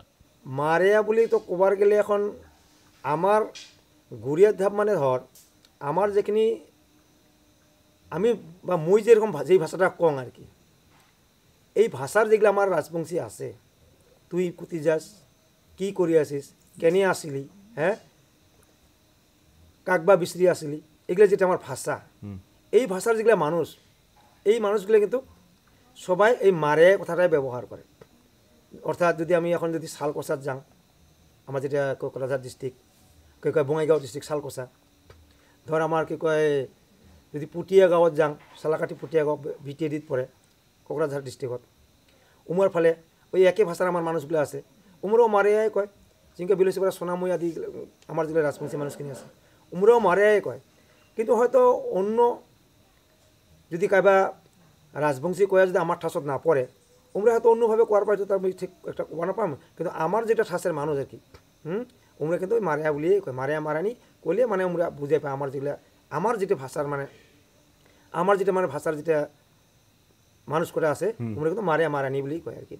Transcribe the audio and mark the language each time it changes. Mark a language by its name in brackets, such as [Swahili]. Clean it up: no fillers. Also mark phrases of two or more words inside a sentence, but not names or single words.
[Rangpuri] মারিয়া বলি তো কবার গেলে এখন আমার গুড়িয়ার ধাপ মানে ধর আমার যেখানি আমি বা মুই যেরকম যেই ভাষাটা কং আর কি, এই ভাষার যেগুলো আমার রাজবংশী আছে, তুই কুতি যাস, কি করি আসিস, কেনে আসিলি, হ্যাঁ কাকবা বিশ্রি আসিলি, এগুলো যেটা আমার ভাষা, এই ভাষার যেগুলো মানুষ, এই মানুষগুলো কিন্তু সবাই এই মারে কথাটাই ব্যবহার করে। অর্থাৎ যদি আমি এখন যদি শালকোষার যাং, আমার যেটা কোকরাঝার ডিস্ট্রিক্ট, কে কয় বঙাইগাঁও ডিস্ট্রিক্ট শালকোষা, ধর আমার কি কয় যদি পুটিয়া গাঁৱত যাং, চালাকাটি পুটিয়া গাঁও বিটিএডিত পড়ে কোকরাঝার ডিস্ট্রিক্টত, উমর ফলে ওই একই ভাষার আমার মানুষগুলো আছে, উমরাও মারিয়াই কয়, যেমন বিলসিপাড়া সোনামুই আদি আমার যেগুলো রাজবংশী মানুষখিনি আছে, উমরাও মারিয়াই কয়। কিন্তু হয়তো অন্য যদি কাইবা রাজবংশী কয়া যদি আমার ঠাসত না পড়ে, উমরা হয়তো অন্যভাবে কোয়ার পাইতো, তার ঠিক একটা কোয়া না পাম, কিন্তু আমার যেটা ঠাসের মানুষ আর কি, উমরা কিন্তু ওই মারিয়া বলিয়েই কয়, মারিয়া মারানি কইলে মানে উমরা বুঝে পায় আমার যেগুলা আমার যেটা ভাষার মানে আমার যেটা মানে ভাষার যেটা মানুষ করে আছে, উমরা কিন্তু মারিয়া মারানি বলেই কয় আর কি।